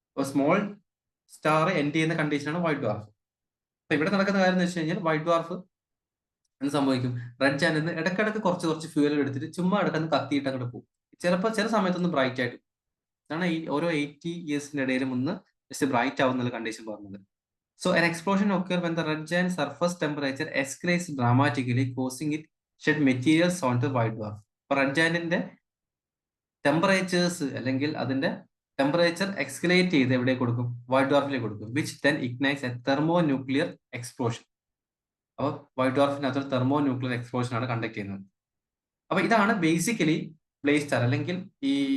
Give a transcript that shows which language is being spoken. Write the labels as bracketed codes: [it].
[ml] Small star end ചെയ്യുന്ന കണ്ടീഷനാണ് white dwarf. അപ്പൊ ഇവിടെ നടക്കുന്ന കാര്യം എന്ന് വെച്ച് കഴിഞ്ഞാൽ വൈറ്റ് ഡ്വാർഫ് എന്ത് സംഭവിക്കും, റെഡ് ജയന്റിൽ ഇടയ്ക്കിടയ്ക്ക് കുറച്ച് ഫ്യൂവൽ എടുത്തിട്ട് ചുമ്മാ ഇടയ്ക്ക് കത്തിയിട്ട് അങ്ങോട്ട് പോകും. ചിലപ്പോൾ ചില സമയത്തൊന്ന് ബ്രൈറ്റ് ആയിട്ട്, അതാണ് ഈ ഓരോ 80 ഇയേഴ്സിന്റെ ഇടയിലും ഒന്ന് ജസ്റ്റ് ബ്രൈറ്റ് ആവുന്ന കണ്ടീഷൻ പറഞ്ഞത്. [en] So an explosion occurs when the red giant surface temperature escalates dramatically, causing it shed materials onto white dwarf. [ml] അപ്പോൾ റെഡ് ജയന്റിന്റെ ടെമ്പറേച്ചേഴ്സ് അല്ലെങ്കിൽ അതിന്റെ ടെമ്പറേച്ചർ എക്സ്കലേറ്റ് ചെയ്ത് എവിടെ കൊടുക്കും, വൈറ്റ് ഡ്വാർഫിലേക്ക് കൊടുക്കും, [en] Which then ignites a thermonuclear explosion. [ml] അപ്പോൾ വൈറ്റ് ഡ്വാർഫിനകത്ത് തെർമോ ന്യൂക്ലിയർ എക്സ്പ്ലോഷൻ ആണ് conduct ചെയ്യുന്നത്. അപ്പൊ ഇതാണ് ബേസിക്കലി ബ്ലേസ് സ്റ്റാർ അല്ലെങ്കിൽ ഈ